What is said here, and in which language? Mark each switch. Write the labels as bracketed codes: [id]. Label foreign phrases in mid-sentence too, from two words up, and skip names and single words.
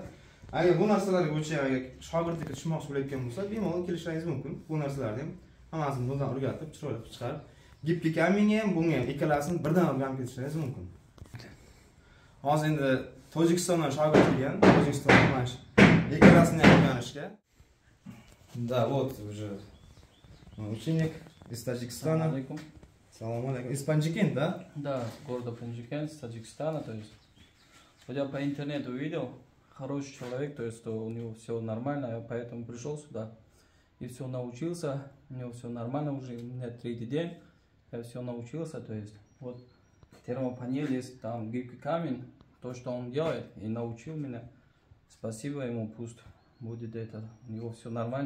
[uz] Agar bu narsalarga bo'yicha shogirdlikka tushmoqchi bo'layotgan bo'lsa, bemalol kelishlaringiz mumkin. Bu narsalarni ham hammasini bundan o'rgatib, chiroyli chiqarib, gipli kaminga ham, bunga ham ikkalasini birdan o'rganib ketishlaringiz mumkin. Hozir endi Tojikistondan shogird kelgan, Tojikistondan mana shu ikkalasini ham o'rganishga. [ru] Да, вот уже ученик из Таджикистана. [ar] سلام عليكم. [ru] Из Панджикин, да? Да, города Панджикин, с Таджикистана, то есть. Вот я по интернету видел, хороший человек, то есть у него все нормально, я поэтому пришел сюда и все научился, у него все нормально уже, у меня 3-й день, я все научился, то есть вот термопанель есть, там гибкий камень, то, что он делает, и научил меня, спасибо ему, пусть будет это, у него все нормально.